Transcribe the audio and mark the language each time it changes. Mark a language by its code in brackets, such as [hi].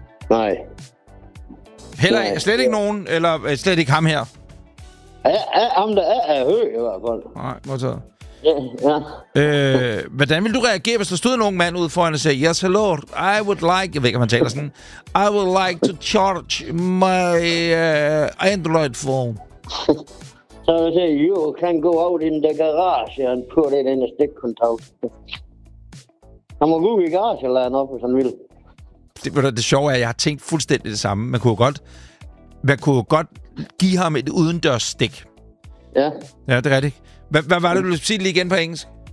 [da] Nej. Heller ikke? Slet ikke nogen? Eller slet ikke ham her? Ham der er høj i hvert fald. Nej, godt så. Ja. Hvordan ville du reagere, hvis der stod en ung mand ude foran og sagde, [en] yes, hello, I would like... [da] Jeg ved ikke, om han taler sådan. [en] I would like to charge my Android phone. [da] Så vil jeg sige, [en] you can go out in the garage and put it in a stick contact. [da] Han må gå ud i garage eller noget, hvis han vil. Det sjove er, at jeg har tænkt fuldstændig det samme. Man kunne godt give ham et udendørs stik. Ja. Ja, det er rigtigt. Hvad var det, du ville sige lige igen på engelsk?